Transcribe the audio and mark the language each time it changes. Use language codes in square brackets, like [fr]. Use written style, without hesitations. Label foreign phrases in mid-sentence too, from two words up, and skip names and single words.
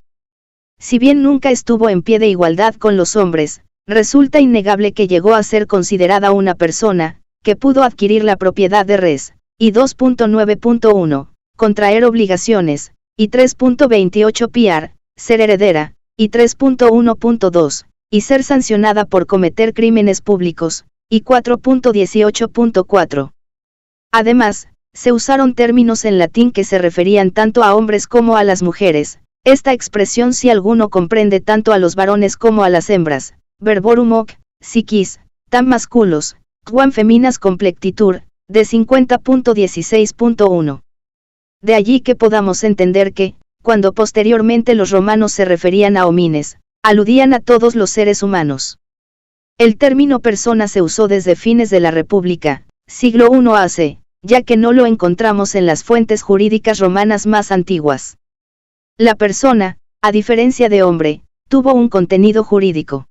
[es] Si bien nunca estuvo en pie de igualdad con los hombres, resulta innegable que llegó a ser considerada una persona, que pudo adquirir la propiedad de res, y 2.9.1, contraer obligaciones, y 3.28 piar, ser heredera, y 3.1.2, y ser sancionada por cometer crímenes públicos, y 4.18.4. Además, se usaron términos en latín que se referían tanto a hombres como a las mujeres. Esta expresión si alguno comprende tanto a los varones como a las hembras, [la] verborum hoc, psiquis, tam masculos, quam feminas complectitur, [es] de 50.16.1. De allí que podamos entender que, cuando posteriormente los romanos se referían a homines, aludían a todos los seres humanos. El término persona se usó desde fines de la República, siglo I AC, ya que no lo encontramos en las fuentes jurídicas romanas más antiguas. La persona, a diferencia de hombre, tuvo un contenido jurídico.